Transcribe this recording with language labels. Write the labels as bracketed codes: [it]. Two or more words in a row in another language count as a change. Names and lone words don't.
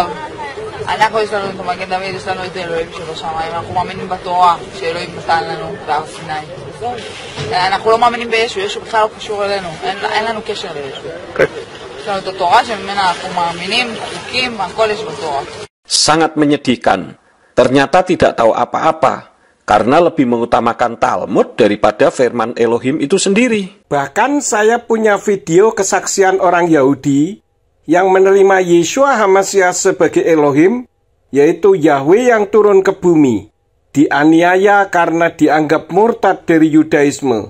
[he] אנחנו יש לנו את המגן דוד, יש לנו את אלוהים שבשמיים, אנחנו מאמינים בתורה שאלוהים נתן לנו בהר סיני. אנחנו לא מאמינים בישו, ישו בכלל לא קשור אלינו, אין לנו קשר לישו. יש לנו את התורה שממנה אנחנו מאמינים, חוקים, הכל יש בתורה. [id] Sangat menyedihkan, ternyata tidak tahu apa-apa, karena lebih mengutamakan Talmud daripada firman Elohim itu sendiri. Bahkan saya punya video kesaksian orang Yahudi yang menerima Yeshua HaMashiach sebagai Elohim, yaitu Yahweh yang turun ke bumi, dianiaya karena dianggap murtad dari Yudaisme.